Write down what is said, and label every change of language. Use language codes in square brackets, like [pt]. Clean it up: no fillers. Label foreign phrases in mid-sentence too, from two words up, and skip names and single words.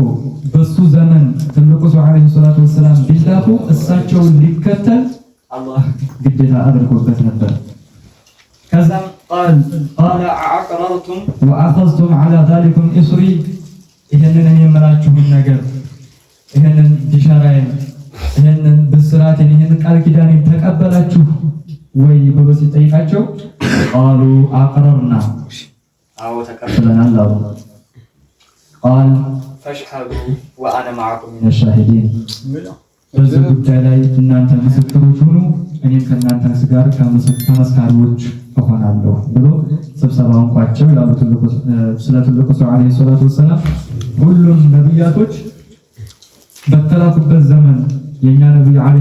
[am] በሱ ዘመን ትልቁ ሰው [ar] عليه الصلاة والسلام [am] ቢላኩ እሳቸውን ሊከተል አላህ ግዴታ አድርጎበት ነበር። ከዛም [ar] قال أعقررتم وأخذتم على ذلكم إصري [am] ይሄንን የምላችሁን ነገር ይሄንን ቢሻራዬን ይሄንን ብስራቴን ይሄንን ቃል ኪዳኔን ተቀበላችሁ ወይ ብሎ ሲጠይቃቸው [ar] قالوا أقررنا [am] አዎ ተቀበለናል አሉ። [ar] قال فاشهدوا وانا معكم من الشاهدين [am] በዚህ ጉዳይ ላይ እናንተ ምስክሮች ሁኑ እኔም ከእናንተ ጋር ከመስካሪዎች እሆናለሁ ብሎ ስብሰባውን ቋጨው ይላሉ ስለ ትልቁ ሰው [ar] عليه الصلاة والسلام። [am] ሁሉም ነብያቶች በተላኩበት ዘመን የኛ ነብይ ዓለይሂ